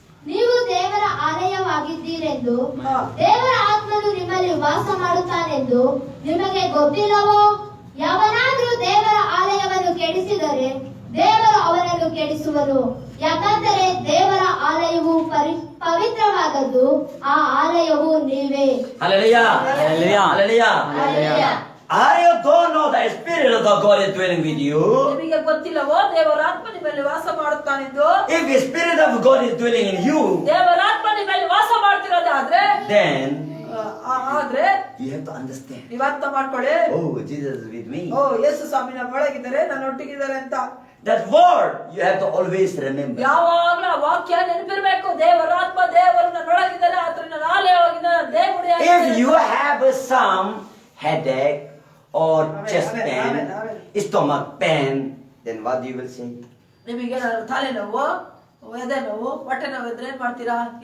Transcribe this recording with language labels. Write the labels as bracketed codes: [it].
[kn] ನೀವು ದೇವರ ಆಲಯವಾಗಿದ್ದೀರೆಂದು, ಹಾ. ದೇವರ ಆತ್ಮನು ನಿಮ್ಮಲ್ಲಿ ವಾಸ ಮಾಡುತ್ತಾನೆಂದು ನಿಮಗೆ ಗೊತ್ತಿಲ್ಲವೋ? ಯಾವನಾದ್ರೂ ದೇವರ ಆಲಯವನ್ನು ಕೆಡಿಸಿದರೆ ದೇವರು ಅವನನ್ನು ಕೆಡಿಸುವನು. ಯಾಕಂದರೆ ದೇವರ ಆಲಯವು ಪವಿತ್ರವಾದದ್ದು, ಆ ಆಲಯವು ನೀವೇ. [en] Hallelujah. Hallelujah. Hallelujah. Hallelujah. Are you don't know the spirit of the God is dwelling with you? [kn] ನಿಮಗೆ ಗೊತ್ತಿಲ್ಲವೋ ದೇವರ ಆತ್ಮ ನಿಮ್ಮಲ್ಲಿ ವಾಸ ಮಾಡುತ್ತಾನೆಂದು? [en] If the spirit of God is dwelling in you, [kn] ದೇವರ ಆತ್ಮ ನಿಮ್ಮಲ್ಲಿ ವಾಸ ಮಾಡ್ತಿರೋದಾದ್ರೆ [en] then [kn] ಆದ್ರೆ [en] you have to understand. [kn] ನೀವ್ ಅರ್ಥ ಮಾಡ್ಕೊಳ್ಳಿ, [en] Oh, Jesus is with me. [kn] ಓ ಯೇಸು ಸ್ವಾಮಿ ನಮ್ಮ ಒಳಗಿದ್ದಾರೆ, ನನ್ನ ಒಟ್ಟಿಗಿದ್ದಾರೆ ಅಂತ. [en] That word you have to always remember. [kn] ಯಾವಾಗ್ಲೂ ಆ ವಾಕ್ಯ ನೆನಪಿರ್ಬೇಕು. ದೇವರ ಆತ್ಮ ದೇವರು ನನ್ನ ಒಳಗಿದ್ದಾರೆ, ಆದ್ರೆ ನನ್ನ ಆಲಯವಾಗಿದ್ದಾರೆ, ದೇವರೇ [en] If you have some headache or chest pain, stomach pain, then what you will say? [kn] ನಿಮಗೆ ಏನಾದ್ರು ತಲೆನೋವು, ಎದೆ ನೋವು, ಹೊಟ್ಟೆ ನೋವು ಇದ್ರೆ ಏನ್ ಮಾಡ್ತೀರಾ?